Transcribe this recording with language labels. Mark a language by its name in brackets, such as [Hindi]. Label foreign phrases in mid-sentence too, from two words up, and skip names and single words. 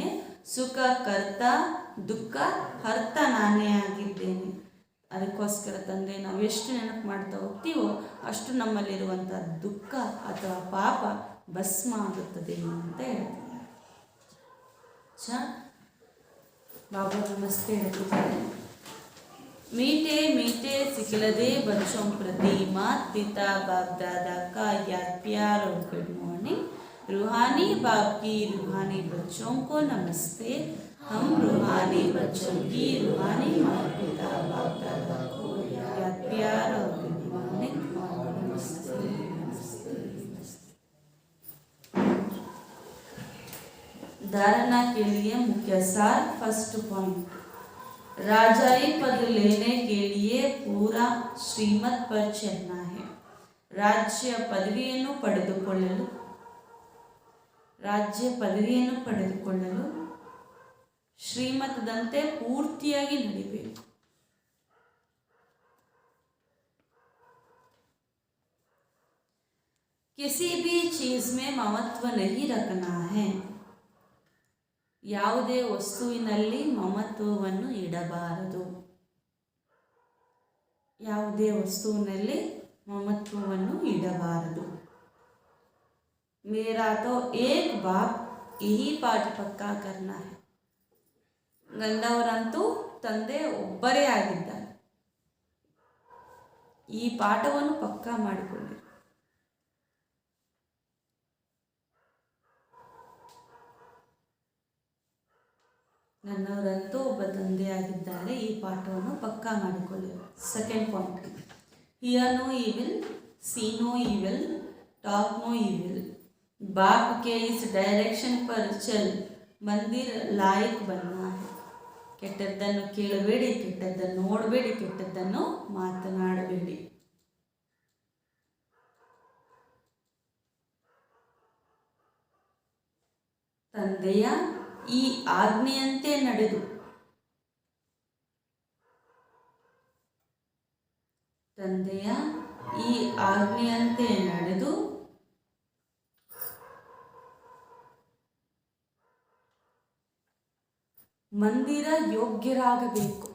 [Kannada] ಸುಖ ಕರ್ತ, ದುಃಖ ಹರ್ತ ನಾನೇ ಆಗಿದ್ದೇನೆ. ಅದಕ್ಕೋಸ್ಕರ ತಂದೆ ನಾವು ಎಷ್ಟು ನೆನಪು ಮಾಡ್ತಾ ಹೋಗ್ತೀವೋ ಅಷ್ಟು ನಮ್ಮಲ್ಲಿರುವಂಥ ದುಃಖ ಅಥವಾ ಪಾಪ ಭಸ್ಮ ಆಗುತ್ತದೆ ಅಂತ ಹೇಳ್ತಾರೆ. ಬಾಬಾ ನಮಸ್ತೆ ಹೇಳ್ತಿದ್ದಾರೆ. [Hindi] मीठे मीठे सिखलदे बच्चों प्रति मात पिता बाप दादा का याद प्यार और [English] good morning. [Hindi] रूहानी बाप की रूहानी बच्चों को नमस्ते. हम रूहानी बच्चों की रूहानी मात पिता बाप दादा को याद प्यार और [English] good morning. [Hindi] नमस्ते नमस्ते नमस्ते. धारणा के लिए मुख्य सार. [English] first point, [Hindi] राजाई पद लेने के लिए पूरा ಶ್ರೀಮತ್ पर चलना है. [Kannada] ರಾಜ್ಯ ಪದವಿಯನ್ನು ಪಡೆದುಕೊಳ್ಳಲು ಶ್ರೀಮತದಂತೆ ಪೂರ್ತಿಯಾಗಿ ನಡಿಬೇಕು. [Hindi] किसी भी चीज में ममत्व नहीं रखना है. [Kannada] ಯಾವುದೇ ವಸ್ತುವಿನಲ್ಲಿ ಮಮತ್ವವನ್ನು ಇಡಬಾರದು. ಯಾವುದೇ ವಸ್ತುವಿನಲ್ಲಿ ಮಮತ್ವವನ್ನು ಇಡಬಾರದು. [Hindi] मेरा तो एक बाप यही पाठ पक्का करना है. [Kannada] ನನ್ನವರಂತೂ ತಂದೆ ಒಬ್ಬರೇ ಆಗಿದ್ದಾರೆ. ಈ ಪಾಠವನ್ನು ಪಕ್ಕಾ ಮಾಡಿಕೊಳ್ಳಿ. ನನ್ನವರಂತೂ ಒಬ್ಬ ತಂದೆ ಆಗಿದ್ದಾರೆ. ಈ ಪಾಠವನ್ನು ಪಕ್ಕಾ ಮಾಡಿಕೊಳ್ಳಿ. [English] second point, hear no evil, see no evil, talk no evil. [Hindi] बाप के इस डायरेक्शन पर चल मंदिर लायक बनना है. [Kannada] ಕೆಟ್ಟದ್ದನ್ನು ಕೇಳಬೇಡಿ, ಕೆಟ್ಟದ್ದನ್ನು ನೋಡಬೇಡಿ, ಕೆಟ್ಟದ್ದನ್ನು ಮಾತನಾಡಬೇಡಿ. ತಂದೆಯ ಈ ಆಜ್ಞೆಯಂತೆ ನಡೆದು ಮಂದಿರ ಯೋಗ್ಯರಾಗಬೇಕು.